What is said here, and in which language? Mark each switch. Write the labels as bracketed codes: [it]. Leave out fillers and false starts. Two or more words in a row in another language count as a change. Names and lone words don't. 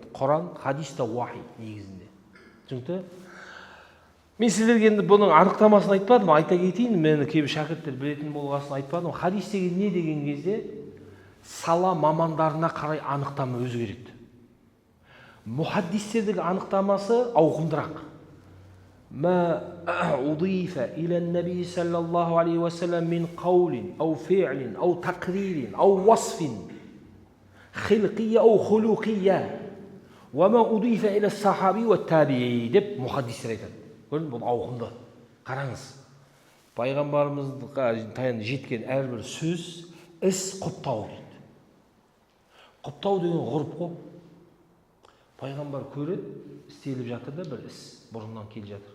[kk] Құран, хадис та уахи негізінде. Çünkü мен сіздерге енді бұның анықтамасын айтпадым, айта кетейін, мені кейбір шәкірттер білетін болғасын айтпадым. Хадис деген не деген кезде сала мамандарына қарай анықтама өзгереді. Мухаддистердің анықтамасы ауқымдырақ. [ar] ما أضيف إلى النبي صلى الله عليه وسلم من قول أو فعل أو تقرير أو وصف خلقية أو خلقية وما أضيف إلى الصحابي والتابعي [kk] деп мухаддистер айтады. Көрдің, бұл ауқымды. Қараңыз. Пайғамбарымызға жеткен әрбір сөз, іс құптау дейді. Құптау деген ғұрып қой. Пайғамбар көреді, істеліп жатыр да бір іс бұрыннан келе жатыр.